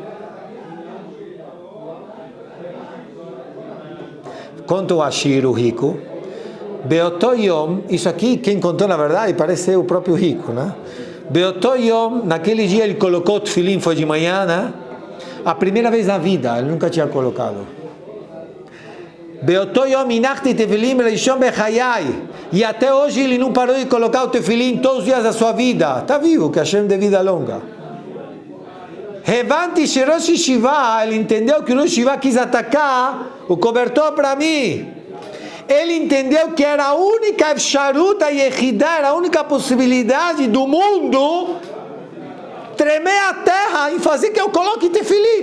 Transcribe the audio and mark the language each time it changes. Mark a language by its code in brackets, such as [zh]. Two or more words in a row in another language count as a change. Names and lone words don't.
[pt] Conta o Ashir, o rico. [he] באותו יום, [pt] isso aqui quem contou na verdade parece ser o próprio rico, né? [he] באותו יום, [pt] naquele dia ele colocou o tefilim, foi de manhã, né? A primeira vez na vida, ele nunca tinha colocado. [he] באותו יום הנחתי תפילין ראשון בחיי. [pt] E até hoje ele não parou de colocar o tefilim todos os dias da sua vida. Está vivo, que Hashem dê vida longa. [he] הבנתי שראש ישיבה, [pt] ele entendeu que o [he] ראש ישיבה [pt] quis atacar o cobertor para mim. Ele entendeu que era a única Efsharuta e Yehidá, era a única possibilidade do mundo tremer a terra e fazer que eu coloque tefilim.